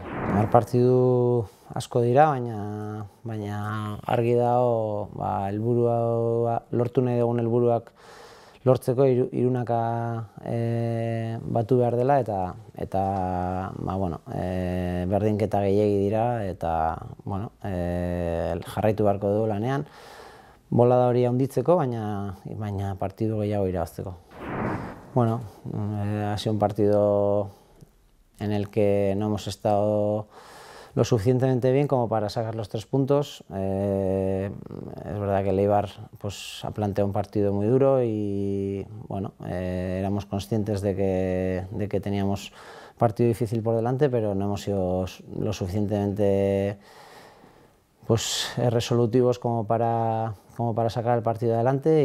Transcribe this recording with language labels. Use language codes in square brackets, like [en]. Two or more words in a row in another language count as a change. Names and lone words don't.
[eu] Partidu asko dira, baina argi dago helburua lortu nahi dugun helburuak lortzeko hirunaka batu behar dela, eta berdinketa gehiegi dira, eta jarraitu beharko dugu lanean bolada hori handitzeko, baina partidu gehiago irabazteko. [es] Bueno, ha sido un partido en el que no hemos estado lo suficientemente bien como para sacar los 3 puntos. Es verdad que el Eibar ha planteado un partido muy duro y éramos conscientes de que teníamos un partido difícil por delante, pero no hemos sido lo suficientemente resolutivos como para sacar el partido adelante.